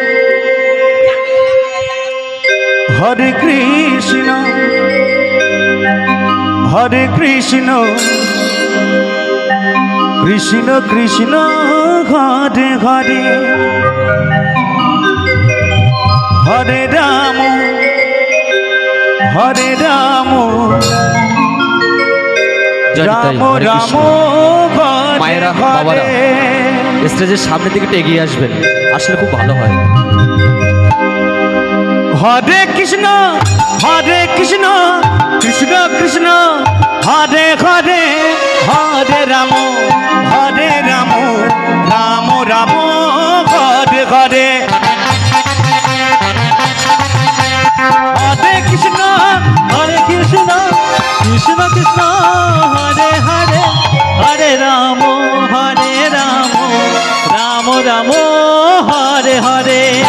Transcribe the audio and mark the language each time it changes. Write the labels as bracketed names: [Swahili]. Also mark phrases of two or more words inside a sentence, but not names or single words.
[Sanskrit] হরে কৃষ্ণ কৃষ্ণ কৃষ্ণ হরে হরে হরে রাম রাম রাম [Bangla] মায়েরা বাবারা স্টেজের সামনের দিকে এগিয়ে আসবেন, আসলে খুব ভালো হয়। [Sanskrit] হরে কৃষ্ণ কৃষ্ণ কৃষ্ণ হরে হরে হরে রাম রাম রাম হরে হরে হরে কৃষ্ণ কৃষ্ণ কৃষ্ণ হরে হরে হরে রাম রাম রাম হরে হরে